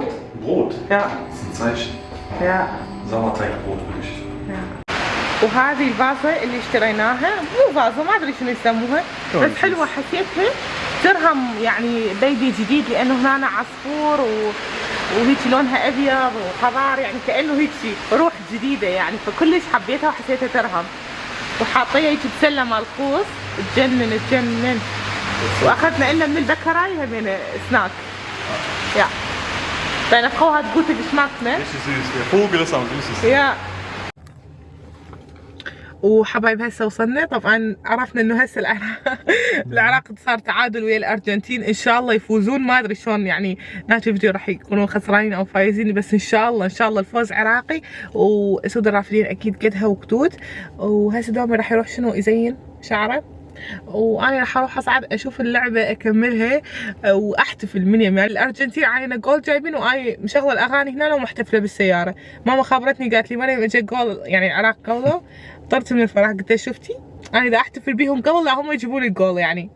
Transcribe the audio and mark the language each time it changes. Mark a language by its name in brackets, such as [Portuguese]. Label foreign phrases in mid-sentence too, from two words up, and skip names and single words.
[German] Brot? Ja. Das ist ein Zeichen. Ja. Sauerteigbrot würde ich. Ja. [Arabic] وهذه الفازة اللي اشتريناها مو فازة ما ادري شنو يسموها بس حلوة حسيتها درهم يعني بيبي جديد لانه هنا عصفور وهيك لونها ابيض وخضار يعني كانه هيك روح جديده يعني فكلش حبيتها وحسيتها درهم وحاطيها هيك بسله مال خوص تجنن واخذنا لنا من البكراي همين سناك يا [German] deine Frau hat gute Geschmack ne? Richtig süß. Der Vogel ist am süßesten. Ja. [Arabic] وحبايب هسه وصلنا طبعا عرفنا انه هسه العراق صار تعادل ويا الارجنتين ان شاء الله يفوزون ما ادري شلون يعني ناتج الفيديو راح يكونوا خسرانين او فايزين بس ان شاء الله الفوز عراقي واسود الرافدين اكيد قدها وكتوت وهسه دوامي راح يروح شنو يزين شعره وانا راح اروح اصعد اشوف اللعبه اكملها واحتفل من يوم يعني الارجنتين علينا جول جايبين واي مشغله الاغاني هنا ومحتفله بالسياره ماما خابرتني قالت لي مريم اجى جول يعني العراق جولوا طرت من الفرح قلت لها شفتي انا اذا احتفل بيهم قبل لا هم يجيبوا لي الجول يعني